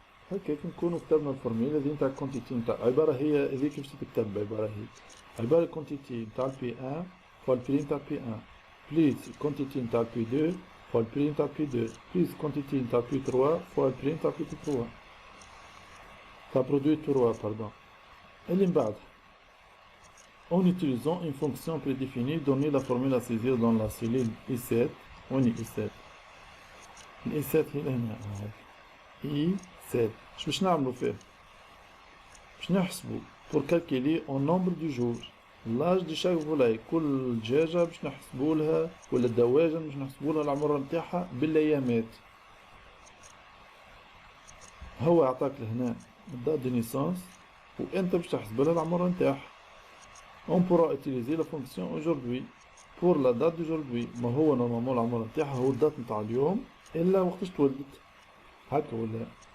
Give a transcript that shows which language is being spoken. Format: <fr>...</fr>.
<ar>هكاك نكونوا كتبنا الفورميلا هذه نتاع الكونتيتي نتاع عبارة هي هذيك باش تكتب عبارة هي عبارة الكونتيتي نتاع البي 1 فوا البري نتاع البي 1 بليس الكونتيتي نتاع البي 2 فوا البري نتاع البي 2 بليس الكونتيتي نتاع البي 3 فوا البري نتاع البي 3 تاع برودوي 3 باردون. اللي من بعد</ar> <fr>en utilisant une fonction prédéfinie donnée la formule à saisir dans la cellule I7</fr> <ar>وين I7 I7 هي هنا I7 باش نعملوا فيه باش نحسبوا</ar> <fr>pour calculer en nombre du jour l'âge de chaque volaille</fr> <ar>كل دجاجة باش نحسبوا لها ولا الدواجن باش نحسبوا لها العمر نتاعها بالايامات. هو عطاك لهنا الدات دي نيسانس وانت باش تحسب لها العمر نتاعها.</ar> <fr>on pourra utiliser la fonction aujourd'hui pour la date d'aujourd'hui</fr> <ar>ما هو نورمالمون العمر نتاعها هو الدات نتاع اليوم الا وقتاش تولدت هكا ولا.</ar>